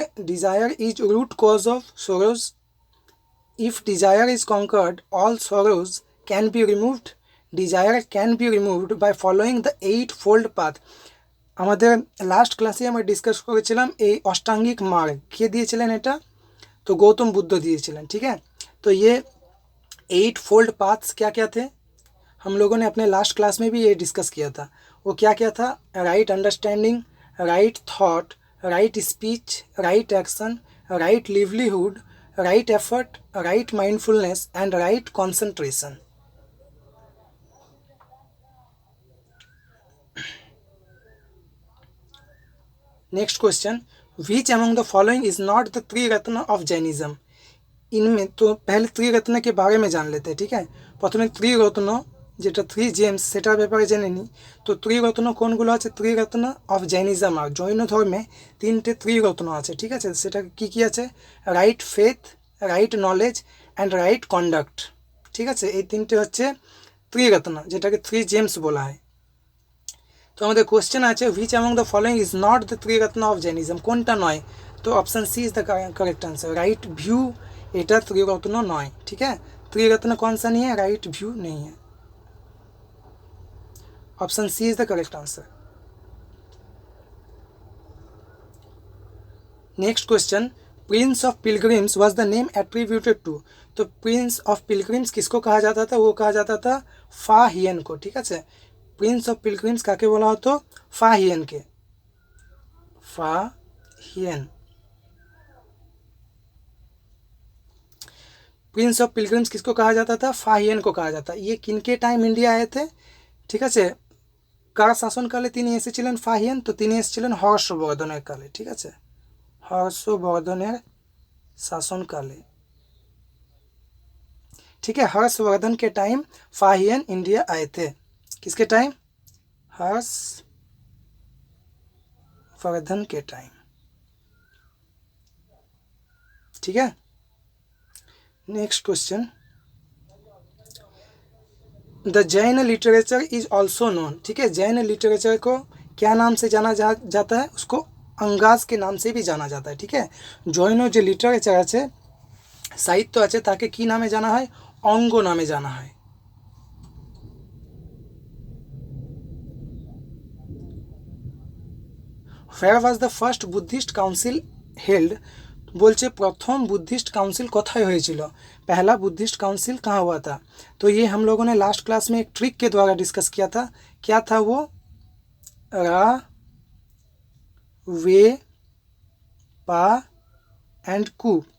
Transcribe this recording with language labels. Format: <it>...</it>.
<en>Desire is root cause of sorrows. If desire is conquered, all sorrows can be removed. Desire can be removed by following the 8-fold path.</en> <bn>আমাদের last ক্লাসে আমরা discuss করেছিলাম এই অষ্টাঙ্गिक मार्ग কে দিয়েছিলেন এটা,</bn> <hi>तो गौतम बुद्ध</hi> <bn>दिएছিলেন।</bn> <hi>ठीक है, तो ये 8 फोल्ड पाथ्स क्या क्या थे, हम लोगों ने अपने लास्ट क्लास में भी ये डिस्कस किया था। वो क्या क्या था,</hi> <en>Right understanding, right thought, right speech, right action, right livelihood, right effort, right mindfulness and right concentration. Next question, which among the following is not the Triratna of Jainism.</en> <hi>इनमें तो पहले त्रिरत्न के बारे में जान लेते हैं। ठीक है,</hi> <bn>प्रथमे त्रिरत्न যেটা থ্রি জেমস সেটার ব্যাপারে জেনে নিই। তো ত্রিরত্ন কোনগুলো আছে, ত্রিরত্ন অফ জৈনিজম, আর জৈন ধর্মে তিনটে ত্রিরত্ন আছে। ঠিক আছে, সেটা কি কি আছে,</bn> <en>Right faith, right knowledge and right conduct.</en> <bn>ঠিক আছে, এই তিনটে হচ্ছে ত্রিরত্ন, যেটাকে থ্রি জেমস বলা হয়। তো আমাদের কোশ্চেন আছে,</bn> <en>which among the following is not the triratna of Jainism,</en> <bn>কোনটা নয়।</bn> <en>তো option C is the correct answer, right view.</en> <bn>এটা ত্রিরত্ন নয়।</bn> <hi>ठीक है, त्रिरत्न कौन सा नहीं है, राइट व्यू नहीं है।</hi> <en>Option C is the correct answer. Next question, prince of pilgrims was the name attributed to.</en> <hi>तो प्रिंस ऑफ पिलग्रिम्स किसको कहा जाता था, वो कहा जाता था फा हियन को। ठीक है,</hi> <bn>प्रिंस ऑफ पिलग्रिम्स काके बोला हो, तो फा हियन के, फा हियन।</bn> <hi>प्रिंस ऑफ पिलग्रिम्स किसको कहा जाता था, फा हियन को कहा जाता। ये किनके टाइम इंडिया आए थे। ठीक है,</hi> <bn>কার শাসনকালে তিনি এসেছিলেন ফাহিয়ান, তো তিনি এসেছিলেন হর্ষবর্ধনের কালে। ঠিক আছে, হর্ষবর্ধনের শাসনকালে।</bn> <hi>ठीक है, हर्षवर्धन के टाइम फाहियन इंडिया आए थे। किसके टाइम, हर्षवर्धन के टाइम।</hi> <en>ठीक है, next question, the Jain literature is also known.</en> <hi>ठीक है, जैन लिटरेचर को क्या नाम से जाना जाता है, उसको अंगाज के नाम से भी जाना जाता है। ठीक है, जैन जो लिटरेचर</hi> <bn>আছে, সাহিত্য আছে, তাকে কি নামে জানা হয়, অঙ্গ নামে জানা হয়।</bn> <en>Where was the first Buddhist council held?</en> <bn>बोलचे प्रथम बुद्धिस्ट काउंसिल कोথায় হয়েছিল,</bn> <hi>पहला बुद्धिस्ट काउंसिल कहाँ हुआ था। तो ये हम लोगों ने लास्ट क्लास में एक ट्रिक के द्वारा डिस्कस किया था। क्या था वो, रा, वे, पा एंड कु।</hi>